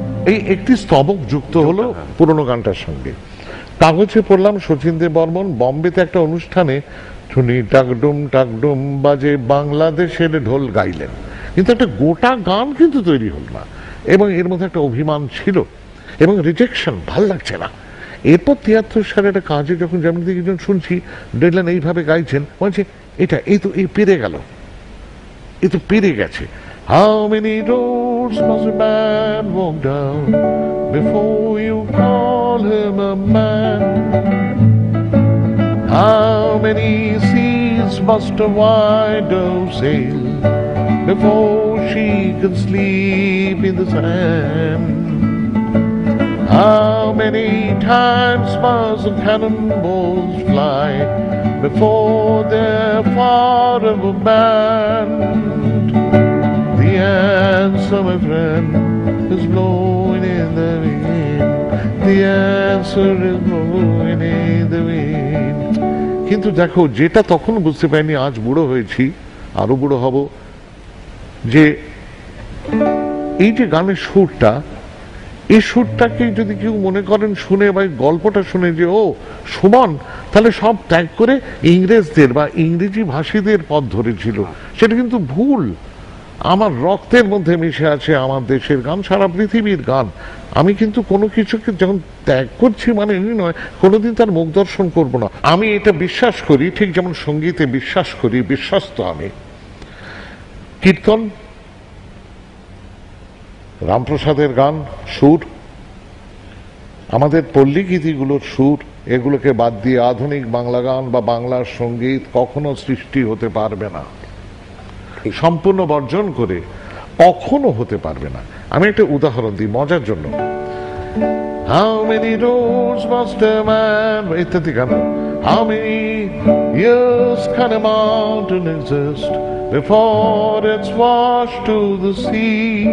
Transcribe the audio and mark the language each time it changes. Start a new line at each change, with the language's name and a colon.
Bangla: এই একটি স্তবক যুক্ত হলো পুরনো গানটার সঙ্গে। কাগজে পড়লাম শচীন দেব বর্মন বম্বেতে একটা অনুষ্ঠানে শুনি টাকডুম বাজে বাংলাদেশের ঢোল গাইলেন, কিন্তু একটা গোটা গান কিন্তু তৈরি হল না। এবং এর মধ্যে একটা অভিমান ছিল এবং রিজেকশন, ভাল লাগছে না। এরপর 73 সালে একটা কাজে যখন যেমন একজন শুনছি ডিলান এইভাবে গাইছেন, বলছে এটা এই পেরে গেল, এ তো পেরে গেছে।
English: How many roads must a man walk down before you call him a man? How many seas must a widow sail before she can sleep in the sand. How many times must the cannonballs fly before they're forever banned? The answer, my friend, is blowing in the wind. The answer is blowing in the wind.
Bangla: কিন্তু দেখো, যেটা তখন বুঝতে পারিনি, আজ বুড়ো হয়েছি, আরো বুড়ো হব, যে এই যে গানের সুরটা, এই সুরটাকে যদি কেউ মনে করেন শুনে বা গল্পটা শুনে যে ও সুমন তাহলে সব ত্যাগ করে ইংরেজদের বা ইংরেজি ভাষীদের পথ ধরেছিল, সেটা কিন্তু ভুল। আমার রক্তের মধ্যে মিশে আছে আমার দেশের গান, সারা পৃথিবীর গান। আমি কিন্তু কোনো কিছুকে যখন ত্যাগ করছি মানে এই নয় কোনোদিন তার মুখ দর্শন করবো না। আমি এটা বিশ্বাস করি, ঠিক যেমন সঙ্গীতে বিশ্বাস করি, বিশ্বস্ত আমি। কীর্তন, রামপ্রসাদের গান, সুর, আমাদের পল্লী গীতিগুলোর সুর, এগুলোকে বাদ দিয়ে আধুনিক বাংলা গান বা বাংলার সঙ্গীত কখনো সৃষ্টি হতে পারবে না, সম্পূর্ণ বর্জন করে কখনো হতে পারবে না। আমি একটা উদাহরণ দিই মজার জন্য।
English: How many roads must a man,
Bangla: ইত্যাদি গান।
English: How many years can a mountain exist before it's washed to the sea?